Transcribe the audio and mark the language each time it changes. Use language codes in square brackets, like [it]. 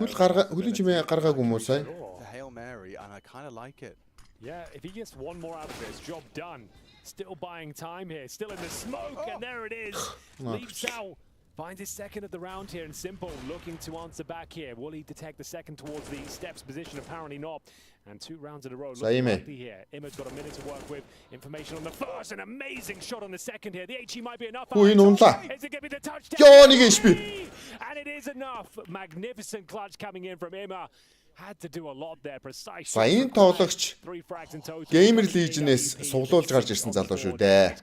[mn] Хүлээж гаргаагүй юм уу сая? [en] The Hail Mary, and I kind of like it. Yeah, if he gets one more out of this, job done. Still buying time here, still in the smoke, and there it is. Leaps out. Finds his second of the round here, and Simple looking to answer back here. Will he detect the second towards the steps position? Apparently not. And 2 rounds in a row. Looking likely here. Imma's got a minute to work with. Information on the first, an amazing shot on the second here. The HE might be enough. Is it going to be the touchdown? And it is enough. Magnificent clutch coming in from Imma. Had to do a lot there precisely. [mn] Сайн тоглогч Gamer Legion-ээс суглуулж гарч ирсэн залуу шүү дээ.